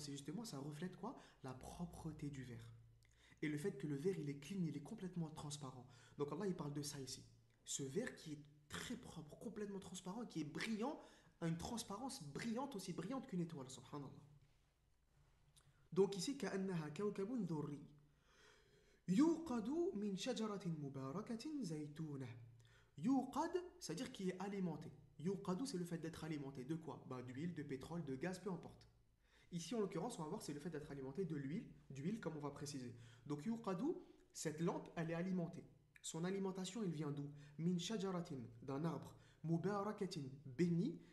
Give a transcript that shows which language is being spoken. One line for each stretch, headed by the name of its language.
French: C'est justement, ça reflète quoi? La propreté du verre. Et le fait que le verre il est clean, il est complètement transparent. Donc Allah il parle de ça ici. Ce verre qui est très propre, complètement transparent, qui est brillant, a une transparence brillante, aussi brillante qu'une étoile, subhanallah. Donc ici,
Arabic: كأنها كوكب ذري يوقد من شجرة مباركة زيتونة.
French: يوقد, c'est-à-dire qui est alimenté. Yuqadu, c'est le fait d'être alimenté. De quoi? Bah, d'huile, de pétrole, de gaz, peu importe. Ici, en l'occurrence, on va voir, c'est le fait d'être alimenté de l'huile, d'huile, comme on va préciser. Donc, yuqadu, cette lampe, elle est alimentée. Son alimentation, elle vient d'où? Min shajaratin, d'un arbre. Mubarakatin, béni.